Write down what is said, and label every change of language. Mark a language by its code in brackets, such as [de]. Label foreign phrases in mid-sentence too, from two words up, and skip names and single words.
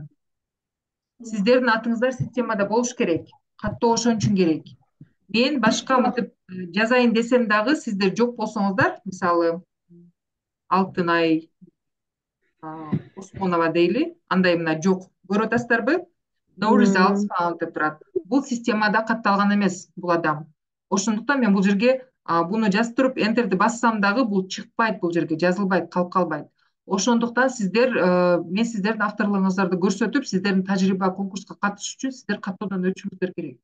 [ky] Сиздердин атыңыздар системада болуш керек. Каттоо ошон үчүн керек. Мен башка мынтип жазайын десем дагы, сиздер жок болсоңуздар, мисалы Алтынай Осмонова дейли, андай мына жок. Көрүп атасыздарбы? [en] No results found [ky] деп турат. Бул системада катталган эмес бул адам. Ошондуктан мен бул жерге буну жазып туруп enterди бассам дагы бул чыкпайт, бул жерге жазылбайт, калып калбайт. Ошондуктан сиздер, мен сиздердин авторлугуңуздарды көрсөтүп, сиздердин тажрыйба конкурска катышыш үчүн сиздер каттоодон өтүшүңүздөр керек.